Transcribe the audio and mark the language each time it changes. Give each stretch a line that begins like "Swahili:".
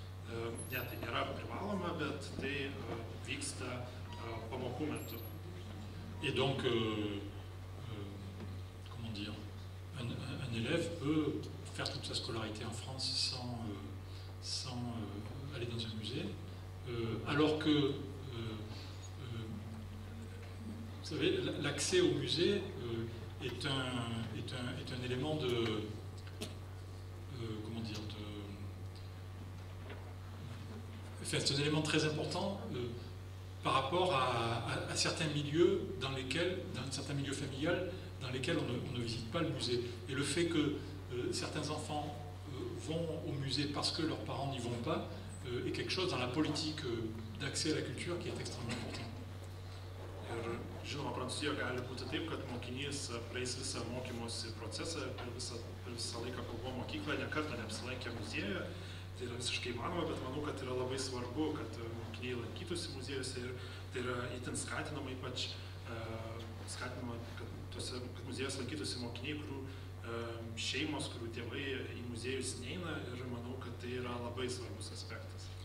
Lithuanian: Ne, tai nėra privaloma, bet tai vyksta pamokų metu.
French: Et donc, comment dire, un élève peut faire toute sa scolarité en France sans aller dans un musée, alors que, vous savez, l'accès au musée est un élément de, comment dire, c'est un élément très important par rapport à certains milieux dans certains milieux familiales dans lesquels on ne visite pas le musée. Et le fait que certains enfants vont au musée parce que leurs parents n'y vont pas est quelque chose dans la politique d'accès à la culture qui est extrêmement important.
Lithuanian: Ir žinoma, Prancūzijoje gali būti taip, kad mokinys praeis visą mokymosi procesą per visą laiką, kol buvo mokykloje, nekartą neapsilankė muziejuje. Tai yra visiškai įmanoma, bet manau, kad yra labai svarbu, kad mokiniai lankytųsi muziejuose ir tai yra itin skatinama, ypač skatinama, kad muziejus lankytųsi mokiniai, kurių šeimos, kurių tėvai į muziejus neina ir manau, kad tai yra labai svarbus aspektas.